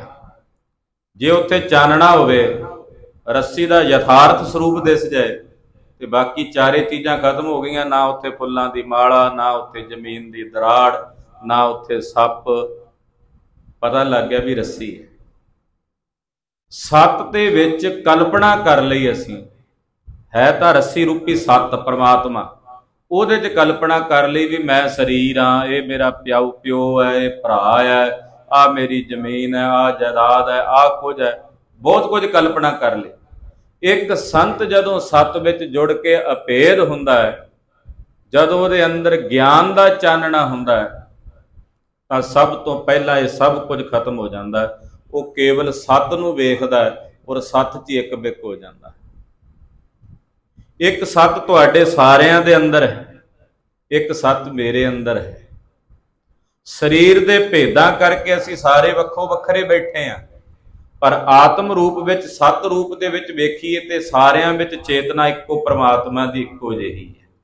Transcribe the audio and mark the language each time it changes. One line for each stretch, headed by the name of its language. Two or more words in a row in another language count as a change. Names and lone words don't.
Punjabi: ਜੇ ਉੱਥੇ ਚਾਨਣਾ ਹੋਵੇ, ਰੱਸੀ ਦਾ ਯਥਾਰਥ ਸਰੂਪ ਦਿਸ ਜਾਏ ਤੇ ਬਾਕੀ ਚਾਰੇ ਚੀਜ਼ਾਂ ਖਤਮ ਹੋ ਗਈ। ਨਾ ਉੱਥੇ ਫੁੱਲਾਂ ਦੀ ਮਾਲਾ, ਨਾ ਉੱਥੇ ਜ਼ਮੀਨ ਦੀ ਦਰਾੜ, ਨਾ ਉੱਥੇ ਸੱਪ, ਪਤਾ ਲੱਗ ਗਿਆ ਭੀ ਰੱਸੀ ਹੈ। ਸਤ ਦੇ ਵਿੱਚ ਕਲਪਨਾ ਕਰ ਲਈ ਅਸੀਂ, ਹੈ ਤਾਂ ਰੱਸੀ ਰੂਪੀ ਸਤ ਪਰਮਾਤਮਾ, ਉਹਦੇ 'ਚ ਕਲਪਨਾ ਕਰ ਲੀ ਭੀ ਮੈਂ ਸਰੀਰ ਹਾਂ, ਏ ਮੇਰਾ ਪਿਓ ਹੈ, ਏ ਭਰਾ ਹੈ, ਆ ਮੇਰੀ ਜ਼ਮੀਨ ਹੈ, ਆ ਜਾਇਦਾਦ ਹੈ, ਆ ਕੁਝ ਹੈ, ਬਹੁਤ ਕੁਝ ਕਲਪਨਾ ਕਰ ਲੀ। ਇੱਕ ਸੰਤ ਜਦੋਂ ਸਤ ਵਿੱਚ ਜੁੜ ਕੇ ਅਭੇਦ ਹੁੰਦਾ ਹੈ, ਜਦੋਂ ਉਹਦੇ ਅੰਦਰ ਗਿਆਨ ਦਾ ਚਾਨਣਾ ਹੁੰਦਾ ਹੈ, ਤਾਂ ਸਭ ਤੋਂ ਪਹਿਲਾ ਏ ਸਭ ਕੁਝ ਖਤਮ ਹੋ ਜਾਤਾ ਹੈ। ਉਹ ਕੇਵਲ ਸਤ ਨੂੰ ਵੇਖਦਾ ਹੈ ਔਰ ਸਤ 'ਚ ਹੀ ਇੱਕ ਬਿੱਕ ਹੋ ਜਾਤਾ ਹੈ। ਇੱਕ ਸਤ ਤੁਹਾਡੇ ਸਾਰਿਆਂ ਦੇ ਅੰਦਰ ਹੈ, ਇੱਕ ਸਤ ਮੇਰੇ ਅੰਦਰ ਹੈ। ਸਰੀਰ ਦੇ ਭੇਦਾਂ ਕਰਕੇ ਅਸੀਂ ਸਾਰੇ ਵੱਖੋ ਵੱਖਰੇ ਬੈਠੇ ਹਾਂ, ਪਰ ਆਤਮ ਰੂਪ ਵਿੱਚ ਸਤ ਰੂਪ ਦੇ ਵਿੱਚ ਵੇਖੀਏ ਤੇ ਸਾਰਿਆਂ ਵਿੱਚ ਚੇਤਨਾ ਇੱਕੋ ਪਰਮਾਤਮਾ ਦੀ ਇੱਕੋ ਜਿਹੀ ਹੈ।